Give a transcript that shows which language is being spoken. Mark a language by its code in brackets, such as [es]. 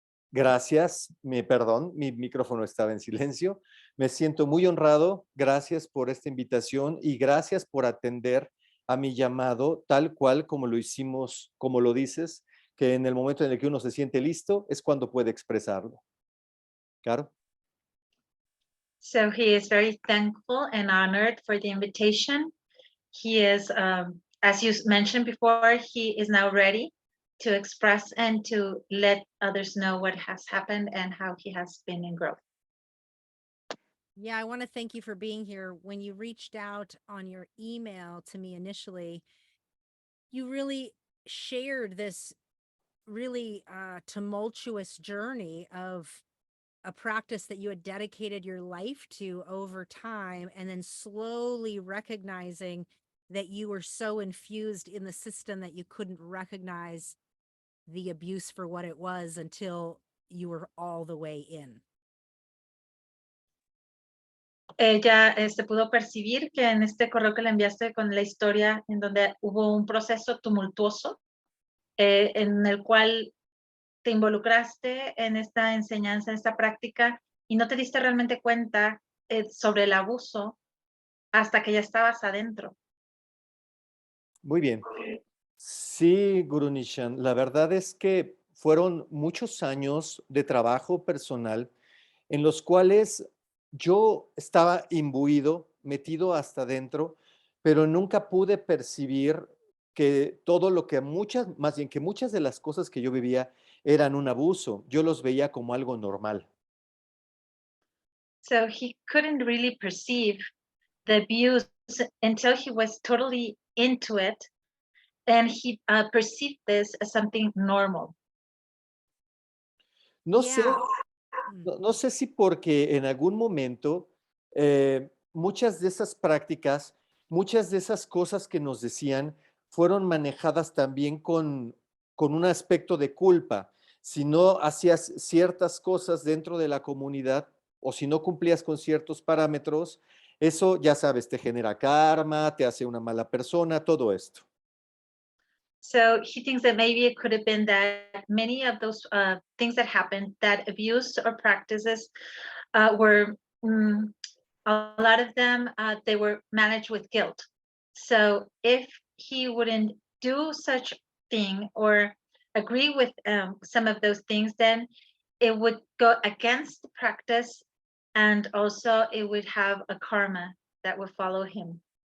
[es] Gracias, perdón, mi micrófono estaba en silencio. Me siento muy honrado. Gracias por esta invitación y gracias por atender a mi llamado tal cual como lo hicimos, como lo dices, que en el momento en el que uno se siente listo es cuando puede expresarlo. Claro. [en] So he is very thankful and honored for the invitation. He is, as you mentioned before, he is now ready to express and to let others know what has happened and how he has been in growth. Yeah, I want to thank you for being here. When you reached out on your email to me initially, you really shared this really tumultuous journey of a practice that you had dedicated your life to over time, and then slowly recognizing that you were so infused in the system that you couldn't recognize the abuse for what it was until you were all the way in. [es] Ella pudo percibir que en este correo que le enviaste con la historia en donde hubo un proceso tumultuoso en el cual te involucraste en esta enseñanza, en esta práctica y no te diste realmente cuenta sobre el abuso hasta que ya estabas adentro. Muy bien. Sí, Guru Nishan, la verdad es que fueron muchos años de trabajo personal en los cuales yo estaba imbuido, metido hasta adentro, pero nunca pude percibir que todo lo que más bien que muchas de las cosas que yo vivía eran un abuso. Yo los veía como algo normal. [en] So he couldn't really perceive the abuse until he was totally into it, and he perceived this as something normal. [es] No sé, no sé si porque en algún momento muchas de esas prácticas, muchas de esas cosas que nos decían fueron manejadas también con un aspecto de culpa. Si no hacías ciertas cosas dentro de la comunidad o si no cumplías con ciertos parámetros, eso, ya sabes, te genera karma, te hace una mala persona, todo esto. [en] So he thinks that maybe it could have been that many of those things that happened, that abuse or practices were, a lot of them, they were managed with guilt. So if he wouldn't do such thing or agree with some of those things, then it would go against the practice, and also it would have a karma that would follow him.